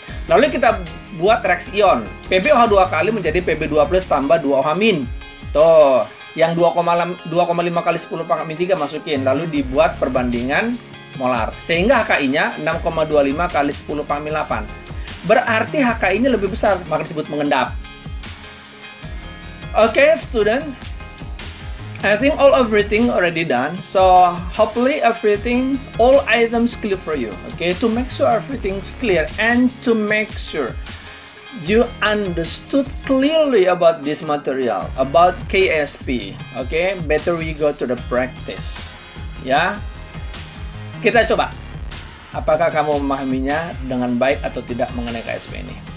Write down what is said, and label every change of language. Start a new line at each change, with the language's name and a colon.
Indonesian: Lalu kita buat reaksi ion. PbOH 2 kali menjadi Pb2 plus tambah 2OH min. Tuh, yang 2,5 kali 10 pangkat min 3 masukin, lalu dibuat perbandingan molar. Sehingga HKI-nya 6,25 kali 10 pangkat min 8. Berarti HKI-nya lebih besar, maka disebut mengendap. Oke, student.
English: I think everything already done. So, hopefully all items clear for you. Okay, to make sure everything's clear and to make sure you understood clearly about this material, about KSP. Okay, better we go to the practice.
Indonesian: Ya. Kita coba, apakah kamu memahaminya dengan baik atau tidak mengenai KSP ini?